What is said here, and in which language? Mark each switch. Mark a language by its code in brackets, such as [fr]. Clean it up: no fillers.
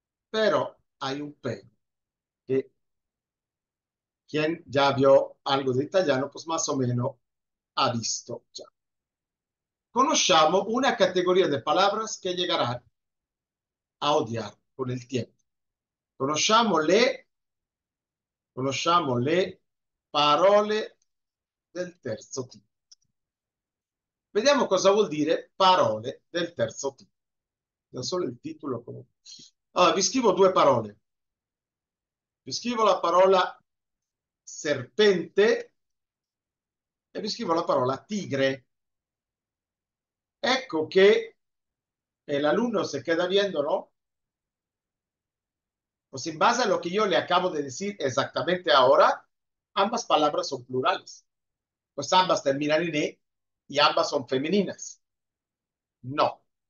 [es] Pero hay un pero. Que quien ya vio algo de italiano, pues más o menos ha visto ya. [it] Conosciamo [es] una categoría de palabras que llegarán a odiar con el tiempo. [it] Conosciamo conosciamo le parole del terzo tipo. Vediamo cosa vuol dire parole del terzo tipo. Da solo il titolo comunque. Allora, vi scrivo due parole. Vi scrivo la parola serpente e vi scrivo la parola tigre. Ecco che [es] el alumno se queda viendo, ¿no? Pues en base a lo que yo le acabo de decir exactamente ahora, ambas palabras son plurales. Pues ambas terminan en E y ambas son femeninas. No.